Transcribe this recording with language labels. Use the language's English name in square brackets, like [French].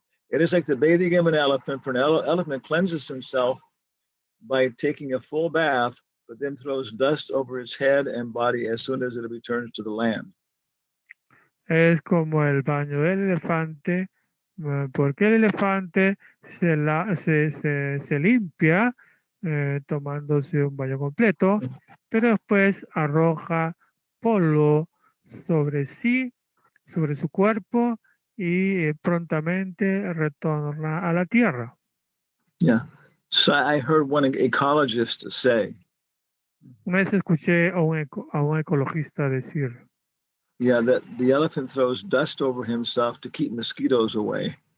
[English] It is like the bathing of an elephant. For an elephant cleanses himself by taking a full bath, but then throws dust over its head and body as soon as it returns to the land. [Spanish] Es como el baño del elefante, porque el elefante se limpia tomándose un baño completo, pero después arroja polvo sobre sí, sobre su cuerpo y prontamente retorna a la tierra. [English] Yeah. So I heard one ecologist say, [Spanish] Una vez escuché a un ecologista decir, [English] yeah, that the elephant throws dust over himself to keep mosquitoes away.